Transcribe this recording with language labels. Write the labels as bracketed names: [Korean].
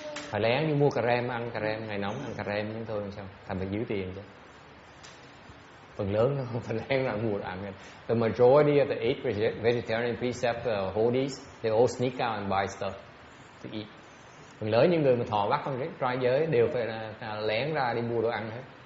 [Vietnamese] Phải lén đi mua cà rem, ăn cà rem, ngày nóng ăn cà rem nhưng thôi sao? Thành phải giữ tiền chứ. Phần lớn không phải lén ra mua ăn. [English] The majority of the 8 vegetarian precept holdies, they all sneak out and buy stuff to eat. [Vietnamese] Phần lớn những người mà thọ bắt con trai giới đều phải là lén ra đi mua đồ ăn hết.